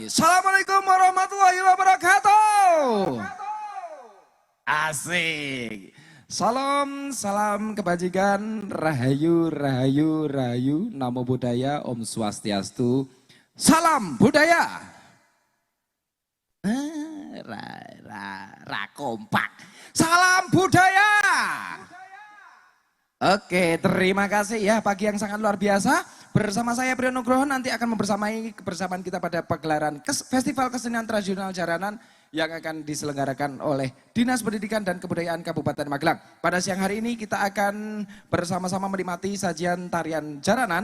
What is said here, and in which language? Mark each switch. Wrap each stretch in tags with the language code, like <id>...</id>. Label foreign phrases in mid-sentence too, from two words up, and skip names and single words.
<ar>Assalamualaikum warahmatullahi wabarakatuh.</ar> <id>Asik. Salam, salam kebajikan, rahayu, rahayu, rahayu,</id> <pi>namo buddhaya,</pi> <sa>om swastiastu,</sa> <id>salam budaya. Kompak, salam budaya. Oke, terima kasih ya pagi yang sangat luar biasa. Bersama saya Priyo Nugroho nanti akan membersamai kebersamaan kita pada pagelaran Festival Kesenian Tradisional Jaranan yang akan diselenggarakan oleh Dinas Pendidikan dan Kebudayaan Kabupaten Magelang. Pada siang hari ini kita akan bersama-sama menikmati sajian tarian jaranan.</id>